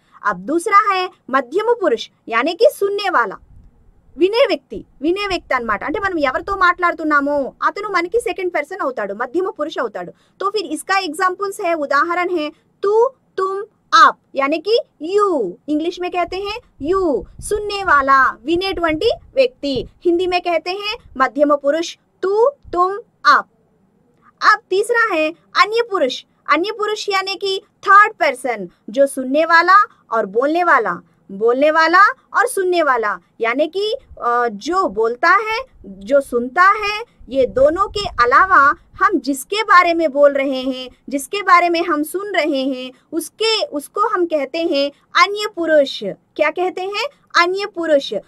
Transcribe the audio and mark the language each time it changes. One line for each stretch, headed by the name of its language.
Hindi: अब दूसरा है मध्यम पुरुष, यानी कि सुनने वाला,
Telugu: వినే వ్యక్తి అన్నమాట. అంటే మనం ఎవరితో మాట్లాడుతున్నామో అతను మనకి సెకండ్ పర్సన్ అవుతాడు, మధ్యమ పురుష అవుతాడు.
Hindi: तो फिर इसका एग्जांपल्स है, उदाहरण है तू, तुम, आप, यानी कि यू, इंग्लिश में कहते हैं यू. सुनने वाला,
Telugu: వినేటువంటి వ్యక్తి,
Hindi: हिंदी में कहते हैं मध्यम पुरुष, तू, तुम, आप. अब तीसरा है अन्य पुरुष यानी कि थर्ड पर्सन, जो सुनने वाला और बोलने वाला और सुनने वाला, यानी कि जो बोलता है, जो सुनता है, ये दोनों के अलावा हम जिसके बारे में बोल रहे हैं, जिसके बारे में हम सुन रहे हैं, उसको हम कहते हैं अन्य पुरुष. क्या कहते हैं? अन्य पुरुष.